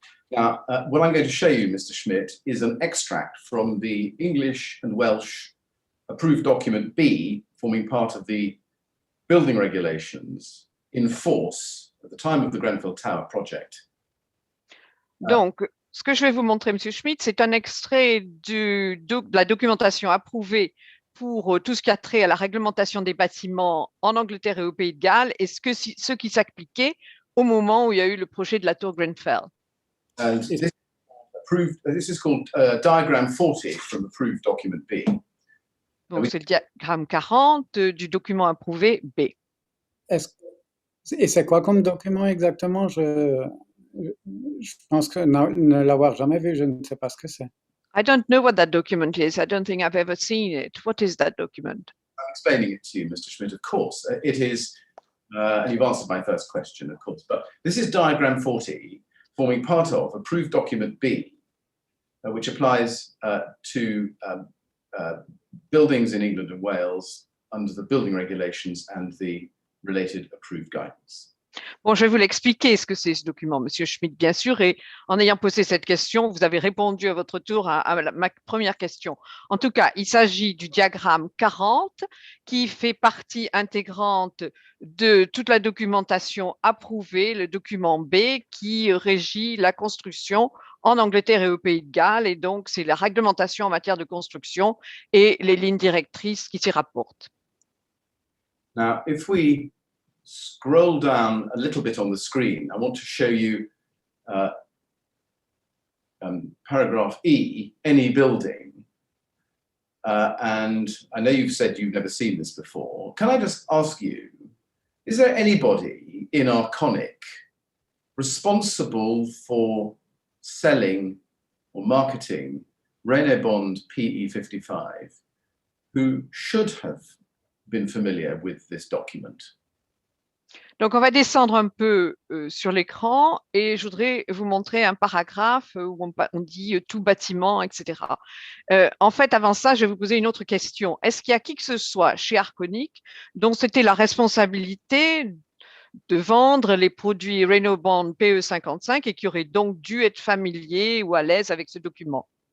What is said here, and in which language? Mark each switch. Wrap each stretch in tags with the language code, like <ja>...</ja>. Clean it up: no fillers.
<en>Now, what I'm going to show you, Mr. Schmidt, is an extract from the English and Welsh approved document B, forming part of the building regulations in force at the time of the Grenfell Tower project.</en> <fr>Donc, ce que je vais vous montrer, M. Schmidt, c'est un extrait de la documentation approuvée pour tout ce qui a trait à la réglementation des bâtiments en Angleterre et au Pays de Galles et ce qui s'appliquait au moment où il y a eu le projet de la tour Grenfell.</fr> <en>And this is called diagram 40 from approved document B.</en> <fr>Donc, c'est le diagramme 40 du document approuvé B. Et c'est quoi comme document exactement? Je pense que ne l'avoir jamais vu, je ne sais pas ce que c'est.</fr> <en>I don't know what that document is. I don't think I've ever seen it. What is that document? I'm explaining it to you, Mr. Schmidt, of course. It is, and you've answered my first question, of course, but this is diagram 40, forming part of approved document B, which applies to buildings in England and Wales under the building regulations and the related approved guidance.</en> <fr>Bon, je vais vous l'expliquer ce que c'est ce document, Monsieur Schmidt, bien sûr, et en ayant posé cette question, vous avez répondu à votre tour à ma première question. En tout cas, il s'agit du diagramme 40 qui fait partie intégrante de toute la documentation approuvée, le document B qui régit la construction en Angleterre et au Pays de Galles, et donc c'est la réglementation en matière de construction et les lignes directrices qui s'y rapportent.</fr> <en>Now, if we scroll down a little bit on the screen, I want to show you paragraph E, any building, and I know you've said you've never seen this before. Can I just ask you, is there anybody in Arconic responsible for selling or marketing Renobond PE55 who should have been familiar with this document?</en> <fr>Donc, on va descendre un peu sur l'écran et je voudrais vous montrer un paragraphe où on dit tout bâtiment, etc. En fait, avant ça, je vais vous poser une autre question. Est-ce qu'il y a qui que ce soit chez Arconic dont c'était la responsabilité de vendre les produits Renobond PE55 et qui aurait donc dû être familier ou à l'aise avec ce document?</fr>